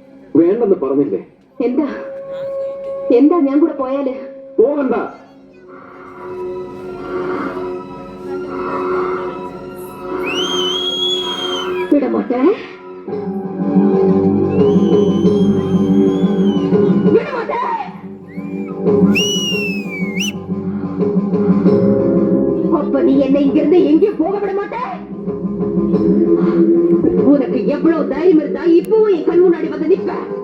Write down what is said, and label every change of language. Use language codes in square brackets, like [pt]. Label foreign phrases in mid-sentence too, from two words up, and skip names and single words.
[ml] വേണ്ടെന്ന് പറഞ്ഞില്ലേ? എന്താ എന്താ ഞാൻ കൂടെ പോയാല്? പോകണ്ട. [ta] വിടമാട്ടെ, விடமாட்டே. அப்ப நீ என்னை இங்கிருந்து எங்கேயும் போக விட மாட்டே. உனக்கு எவ்வளவு தைரியம் இருந்தா இப்பவும் என் கண் முன்னாடி வந்து நிப்ப?